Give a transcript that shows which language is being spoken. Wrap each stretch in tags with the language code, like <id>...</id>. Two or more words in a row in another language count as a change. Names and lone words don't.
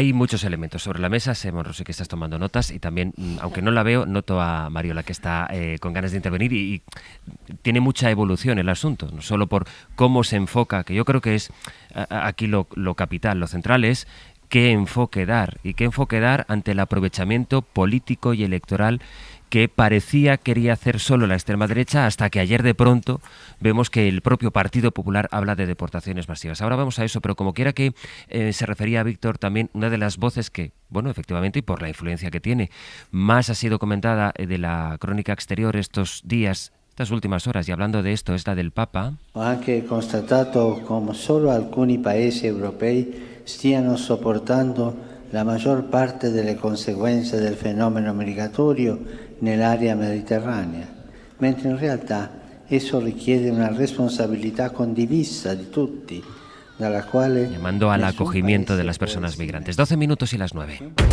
<es>Hay muchos elementos sobre la mesa. Sé, Monrosi, que estás tomando notas, y también, aunque no la veo, noto a Mariola, que está con ganas de intervenir, y tiene mucha evolución el asunto, no solo por cómo se enfoca, que yo creo que es aquí lo capital, lo central es qué enfoque dar, y qué enfoque dar ante el aprovechamiento político y electoral que parecía quería hacer solo la extrema derecha, hasta que ayer de pronto vemos que el propio Partido Popular habla de deportaciones masivas. Ahora vamos a eso, pero como quiera que se refería a Víctor, también una de las voces que, bueno, efectivamente, y por la influencia que tiene, más ha sido comentada de la crónica exterior estos días, estas últimas horas, y hablando de esto, es la del Papa.</es> <it>Ho anche constatato come solo alcuni paesi europei stiano sopportando la maggior parte delle conseguenze del fenomeno migratorio nell'area mediterranea, mentre in realtà esso richiede una responsabilità condivisa di tutti, dalla quale...</it> <es>Llamando al acogimiento de las personas migrantes. 12 minutos y las 9.</es>